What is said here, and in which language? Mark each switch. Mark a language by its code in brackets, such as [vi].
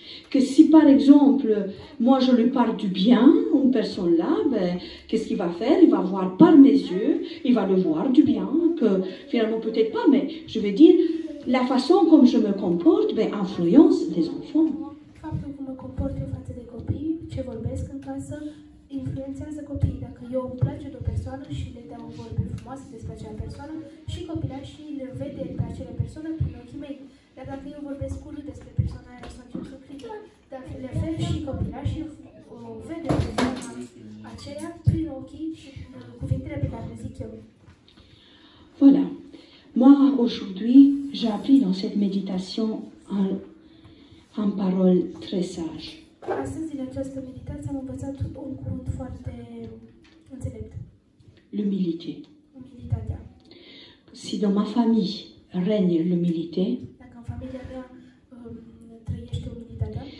[fr] Que si par exemple, moi je lui parle du bien, une personne là, ben, qu'est-ce qu'il va faire? Il va voir par mes yeux, il va le voir du bien, que finalement peut-être pas, mais je vais dire, la façon comme je me comporte ben, influence les enfants. [ro] Faptul cum mă comport eu față de copii, ce vorbesc în casă, influențează copiii. Dacă eu îmi place de o persoană și le dau vorbe frumoase despre acea persoană, și copilașii le vede pe acele persoane prin ochii mei. Dar dacă eu vorbesc urât despre persoana aia sau încep să o critic, dar le fel și copilașii o vede persoana aceea prin ochii și cuvintele pe care le zic eu. [fr] Voilà. Moi, aujourd'hui, j'ai appris dans cette méditation en parole très sage. [ro] Astăzi, din această meditație, am învățat un cuvânt foarte înțelept. [fr] L'humilité. [ro] Umilitatea. [fr] Si dans ma famille règne l'humilité, [ro] Dacă în familia mea trăiește umilitatea,